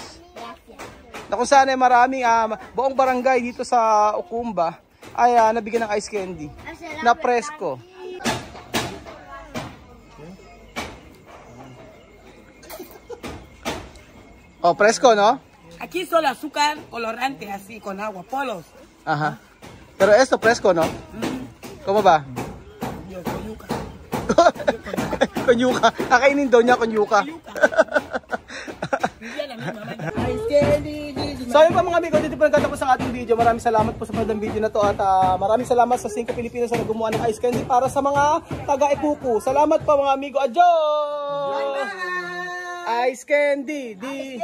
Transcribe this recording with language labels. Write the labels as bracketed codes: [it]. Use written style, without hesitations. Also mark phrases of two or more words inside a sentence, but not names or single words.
[tl] Na kung saan ay maraming buong barangay dito sa Ukumba ay nabigyan ng ice candy na presko. Oh, presko, no? [es] Aquí solo azúcar colorante, así, con agua, polos. Ajá. Pero esto fresco, ¿no? ¿Cómo ba? Yo, con yuca. Con yuca. [tl] Kakainin daw niya [es] con yuca. [en] Ice candy, [tl] So yun pa mga amigo, dito po nagtatapos ang ating video. Maraming salamat po sa panood video na to at maraming salamat sa 5 Pilipinos na gumawa ng [en] ice candy [tl] para sa mga taga-Ikuku. Salamat po mga amigo. Adios! [en] Ice candy [tl] di